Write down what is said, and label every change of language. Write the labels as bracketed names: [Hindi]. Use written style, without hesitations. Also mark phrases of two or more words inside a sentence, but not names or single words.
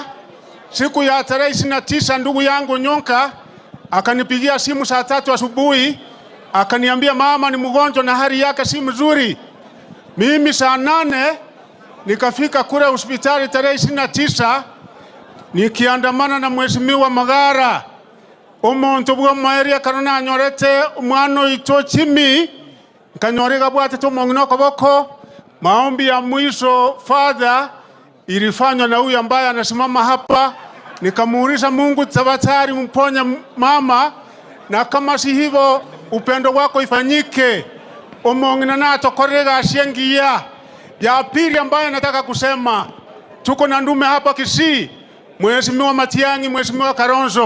[Swahili] Siku ya tarehe 29 ndugu yangu Nyonka akanipigia simu saa 3 asubuhi, akaniambia mama ni mgonjwa na hali yake si mzuri. Mimi saa 8 nikafika kule hospitali tarehe 29 nikiandamana na Mheshimiwa Magara. [Gusii] Omuntu bwo mwaeria karona nyorete umwana ito chimi kanyorega bwate to mongino koboko. [Swahili] Maombi ya mwisho Father ilifanywa na huyu ambaye anasimama hapa. Nikamuuliza Mungu tafadhali mponya mama, na kama si hivyo upendo wako ifanyike. [Gusii] Omongina na atokorega ashengia. [Swahili] Ya pili ambaye nataka kusema, tuko na ndume hapa Kisii, Mheshimiwa Matiang'i, Mheshimiwa Kalonzo.